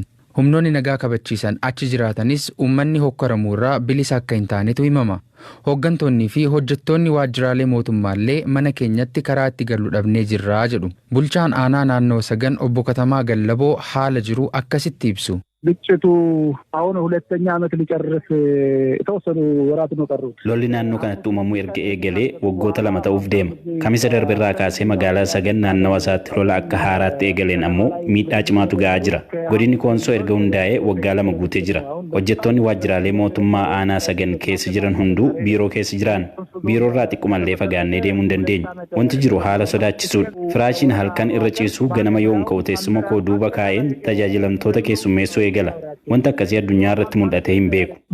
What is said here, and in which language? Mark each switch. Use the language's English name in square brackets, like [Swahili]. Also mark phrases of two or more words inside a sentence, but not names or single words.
[Oromo] Humnoonni nagaa kabachiisan achi jiraatanis uummanni hokkaramuurraa bilisa akka hin taanetu himama. Hooggantoonni fi hojjettoonni waajjiraalee mootummaallee mana keenyatti karaa itti galuu dhabnee jirraa jedhu. Bulchaan aanaa naannoo Sagan obbo Katamaa Gallaboo haala jiru akkasitti ibsu. [Amharic] ግጭቱ አሁን ሁለተኛ ዓመት ሊጨርስ የተወሰኑ ወራት ነው ቀሩት [Oromo] ሎሊ ናannoo kanatti uumamu erga eegalee waggoota 2 ta'uuf deema kamisa darbirraa kaasee magaalaa Sagan naannoo isaatti lola akka haaraatti eegaleen ammoo miidhaa cimaatu ga'aa jira godinni Koonsoo erga hundaa'ee waggaa 2 guutee jira hojjettoonni waajjiraalee mootummaa aanaa Sagan keessa jiran hunduu biiroo keessa jiran biiroorraa xiqqoomallee fagaannee deemuu hin dandeenyu wanti jiru haala sodaachisuudha firaashiin halkan irra ciisuu ganama yoon ka'u teessuma koo duuba kaa'een tajaajilamtoota keessummeessuu eegala wanta akkasii addunyaa irratti mul'atee hin beeku.